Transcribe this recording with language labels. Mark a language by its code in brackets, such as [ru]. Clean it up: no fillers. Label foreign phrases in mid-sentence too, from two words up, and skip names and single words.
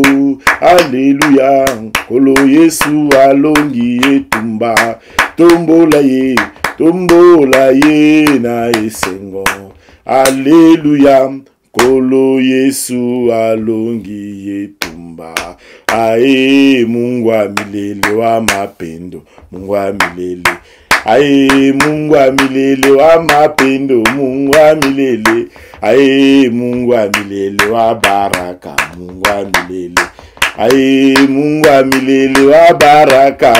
[ln] Alléluia. Kolo Yesu alongi etumba. Tombola ye na esengo. Alléluia. Kolo Yesu alongi etumba. [sw] Ae Mungu wa milele wa mapendo. Mungu wa milele. Ae Mungu wa milele wa mapendo. Mungu wa milele. Ae Mungu wa milele wa baraka. Mungu wa milele. Ae Mungu wa milele wa baraka.